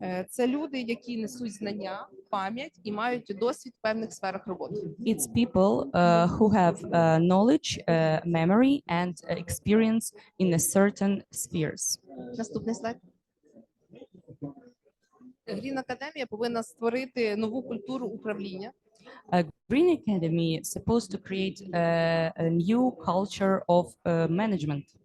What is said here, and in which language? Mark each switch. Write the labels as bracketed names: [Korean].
[Ukrainian] Це люди, які несуть знання, пам'ять і мають досвід в певних сферах роботи. [English] It's people who have knowledge, memory, and experience in a certain spheres. [Ukrainian] Наступний слайд. Green Академія повинна створити нову культуру управління. [English] Green Academy is supposed to create a new culture of management.